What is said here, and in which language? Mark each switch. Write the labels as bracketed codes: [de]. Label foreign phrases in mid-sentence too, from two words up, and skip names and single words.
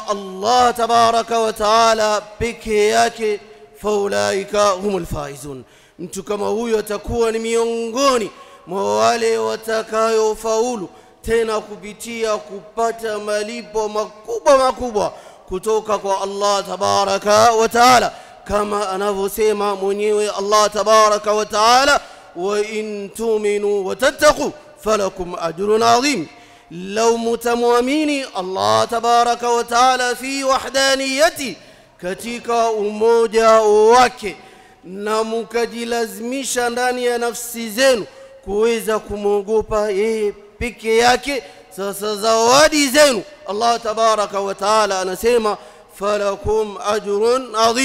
[sw] Allah [ar] تبارك وتعالى [sw] peke yake, [ar] فأولئك هم الفائزون, [sw] mtu kama huyo atakuwa ni miongoni mwa wale watakayofaulu, tena kupitia kupata malipo makubwa kutoka kwa Allah [ar] تبارك وتعالى, [sw] kama anavyosema mwenyewe Allah [ar] تبارك وتعالى, وإن تؤمنوا وتتقوا فلكم أجر عظيم. لو متمؤمنين الله تبارك وتعالى في وحدانيته [sw] katika umoja wake na mkajilazimisha ndani ya nafsi zenu kuweza kumwogopa yeye peke yake, sasa zawadi zenu Allah [ar] تبارك وتعالى [sw] anasema [ar] فلكم أجر عظيم.